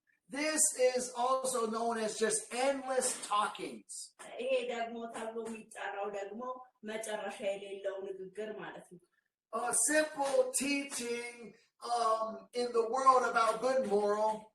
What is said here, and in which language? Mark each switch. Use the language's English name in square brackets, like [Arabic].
[English] This is also known as just endless talkings. [Amharic] ይሄ ደግሞ ተብሎ የሚጠራው ደግሞ መጨረሻ የሌለው ንግግር ማለት ነው። [English] A simple teaching in the world about good moral.